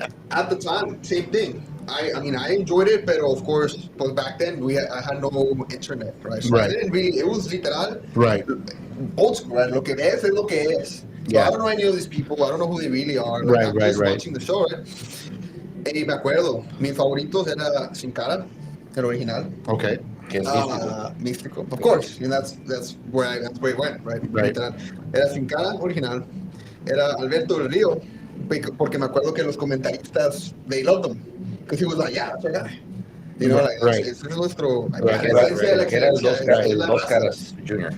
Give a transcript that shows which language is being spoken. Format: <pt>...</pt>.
<en>At the time, same thing. I mean, I enjoyed it, but of course, but back then I had no internet, right? So I didn't really. It was literal, Right. old school, right?</en> <es>Lo que ves es lo que es.</es> <en>So I don't know any of these people. I don't know who they really are. Like, I'm just watching the show, right?</en> <es>Me acuerdo, mis favoritos era Sin Cara, el original.</es> <en>Okay. Místico. Of course, and that's where it went, right? Literal.</en> <es>Era Sin Cara, original. Era Alberto del Río, porque me acuerdo que los comentaristas,</es> <en>they loved him. Because he was like, yeah, that's our guy.</en> <es>Ese es nuestro. Era el Dos Caras Junior.</es>